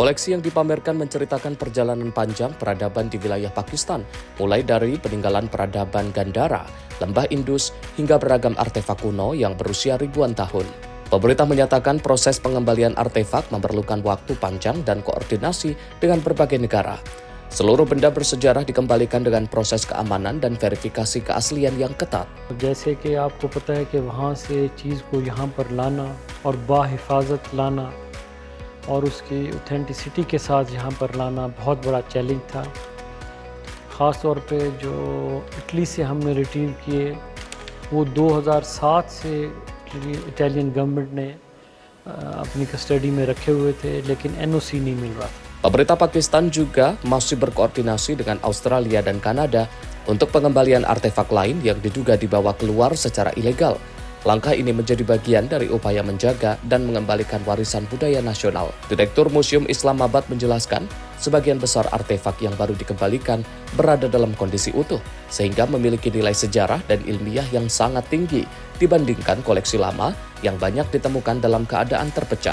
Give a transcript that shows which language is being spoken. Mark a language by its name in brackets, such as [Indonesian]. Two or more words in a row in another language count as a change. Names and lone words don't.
[Indonesian] Koleksi yang dipamerkan menceritakan perjalanan panjang peradaban di wilayah Pakistan, mulai dari peninggalan peradaban Gandhara, lembah Indus, hingga beragam artefak kuno yang berusia ribuan tahun. Pemerintah menyatakan proses pengembalian artefak memerlukan waktu panjang dan koordinasi dengan berbagai negara. Seluruh benda bersejarah dikembalikan dengan proses keamanan dan verifikasi keaslian yang ketat. [Urdu] جیسے کہ آپ کو پتا ہے کہ وہاں سے چیز کو یہاں پر لانا اور باحفاظت لانا اور اس کی آتھینٹیسٹی کے ساتھ یہاں پر لانا بہت بڑا چیلنج تھا. خاص طور پہ جو اٹلی سے ہم نے ریٹریو کیے وہ 2007 سے [English] Italian government [Urdu] نے اپنی کسٹڈی میں رکھے ہوئے تھے، لیکن این او سی نہیں مل رہا تھا. [Indonesian] Pemerintah Pakistan juga masih berkoordinasi dengan Australia dan Kanada untuk pengembalian artefak lain yang diduga dibawa keluar secara ilegal. Langkah ini menjadi bagian dari upaya menjaga dan mengembalikan warisan budaya nasional. Direktur Museum Islamabad menjelaskan, sebagian besar artefak yang baru dikembalikan berada dalam kondisi utuh, sehingga memiliki nilai sejarah dan ilmiah yang sangat tinggi dibandingkan koleksi lama yang banyak ditemukan dalam keadaan terpecah.